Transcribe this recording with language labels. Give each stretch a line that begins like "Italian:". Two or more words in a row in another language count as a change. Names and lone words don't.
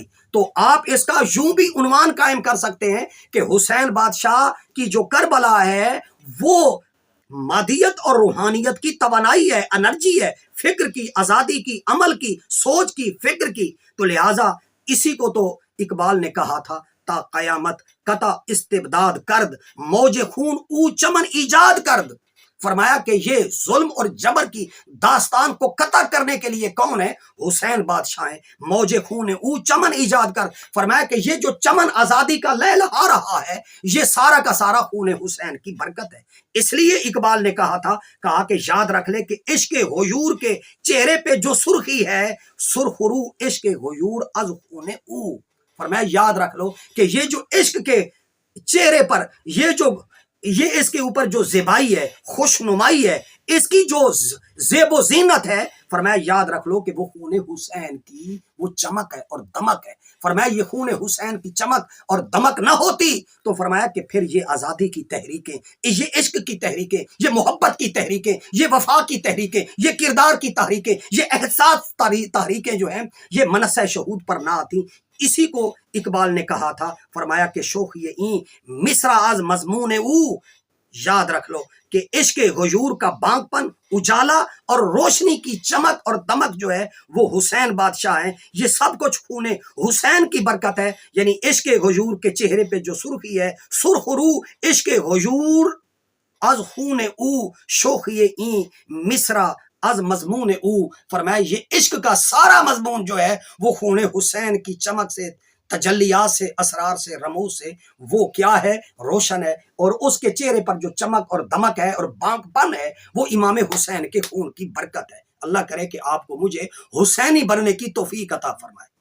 Urdu: تو آپ اس کا یوں بھی عنوان قائم کر سکتے ہیں کہ حسین بادشاہ کی جو کربلا ہے وہ مادیت اور روحانیت کی توانائی ہے، انرجی ہے، فکر کی، آزادی کی، عمل کی، سوچ کی، فکر کی۔ تو لہٰذا اسی کو تو اقبال نے کہا تھا،
Persian: تا قیامت قطع استبداد کرد، موج خون او چمن ایجاد کرد۔
Urdu: فرمایا کہ یہ ظلم اور جبر کی داستان کو قطع کرنے کے لیے کون ہے؟ حسین بادشاہ ہیں۔
Persian: موج خون او چمن ایجاد کر،
Urdu: فرمایا کہ یہ جو چمن آزادی کا لہلہا رہا ہے یہ سارا کا سارا خون حسین کی برکت ہے۔ اس لیے اقبال نے کہا کہ یاد رکھ لے کہ عشق غیور کے چہرے پہ جو سرخی ہے،
Persian: سرخ رو عشق غیور از خون او۔
Urdu: فرمایا یاد رکھ لو کہ یہ جو عشق کے چہرے پر یہ اس کے اوپر جو زیبائی ہے، خوش نمائی ہے، اس کی جو زیب و زینت ہے، فرمایا یاد رکھ لو کہ وہ خون حسین کی وہ چمک ہے اور دمک ہے۔ فرمایا یہ خون حسین کی چمک اور دمک نہ ہوتی تو فرمایا کہ پھر یہ آزادی کی تحریکیں، یہ عشق کی تحریکیں، یہ محبت کی تحریکیں، یہ وفا کی تحریکیں، یہ کردار کی تحریکیں، یہ احساس تحریکیں جو ہیں یہ منصہ شہود پر نہ آتی۔ اسی کو اقبال نے کہا تھا، فرمایا کہ
Persian: شوخی این مصرع از مضمون او،
Urdu: یاد رکھ لو کہ عشق غیور کا بانگ پن، اجالا اور روشنی کی چمک اور دمک جو ہے وہ حسین بادشاہ ہیں۔ یہ سب کچھ خون حسین کی برکت ہے۔ یعنی عشق غیور کے چہرے پہ جو سرخی ہے،
Persian: سرخ رو عشق غیور از خون او، شوخی این مصرع از مضمون او
Urdu: فرمایا یہ عشق کا سارا مضمون جو ہے وہ خون حسین کی چمک سے، تجلیات سے، اسرار سے، رموز سے وہ کیا ہے؟ روشن ہے، اور اس کے چہرے پر جو چمک اور دمک ہے اور بانک پن ہے وہ امام حسین کے خون کی برکت ہے۔ اللہ کرے کہ آپ کو مجھے حسینی بننے کی توفیق عطا فرمائے۔